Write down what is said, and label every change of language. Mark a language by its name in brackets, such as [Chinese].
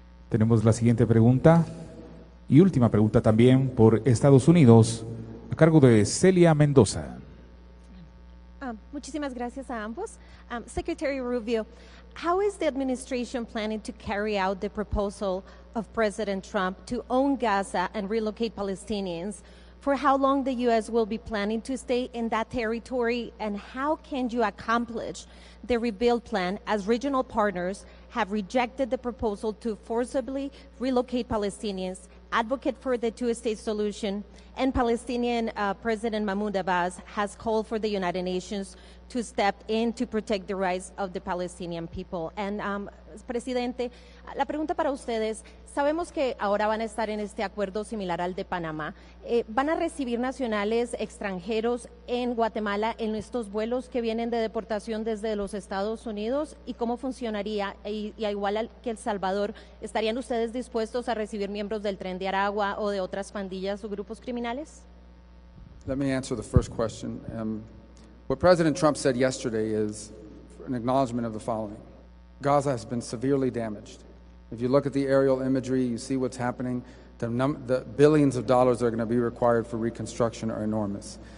[Spanish] Tenemos la siguiente pregunta y última pregunta también por Estados Unidos, a cargo de Celia Mendoza. Muchísimas gracias a ambos. [English] Secretary Rubio, how is the administration planning to carry out the proposal of President Trump to own Gaza and relocate Palestinians? For how long the U.S. will be planning to stay in that territory, and how can you accomplish the rebuild plan as regional partners have rejected the proposal to forcibly relocate Palestinians, advocate for the two-state solution, and Palestinian President Mahmoud Abbas has called for the United Nations to step in to protect the rights of the Palestinian people? [Spanish] And Presidente, la pregunta para ustedes, sabemos que ahora van a estar en este acuerdo similar al de Panamá. ¿Van a recibir nacionales extranjeros en Guatemala en estos vuelos que vienen de deportación desde los Estados Unidos? ¿Y cómo funcionaría? Y igual que El Salvador, ¿estarían ustedes dispuestos a recibir miembros del Tren de Aragua o de otras pandillas o grupos criminales? [English] Let me answer the first question. What President Trump said yesterday is an acknowledgement of the following. Gaza has been severely damaged. If you look at the aerial imagery, you see what's happening. The billions of dollars that are going to be required for reconstruction are enormous.